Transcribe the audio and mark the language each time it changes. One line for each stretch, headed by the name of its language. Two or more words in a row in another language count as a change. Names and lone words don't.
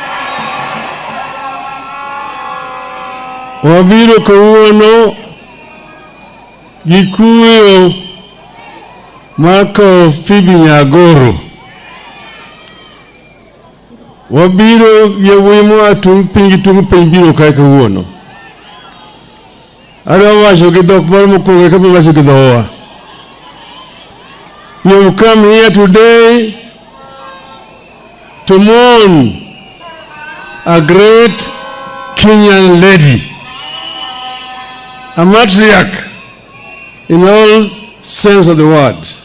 Luo (Kenya and Tanzania): Wabiro kawuono gikuyo mako Phoebe Nyagoro. Wabiro yewimo atung piny biro kae kawuono. Wacho gi dhok moro mokwongo eka wacho gi dhowa.
English: We have come here today to mourn a great Kenyan lady, a matriarch in all sense of the word.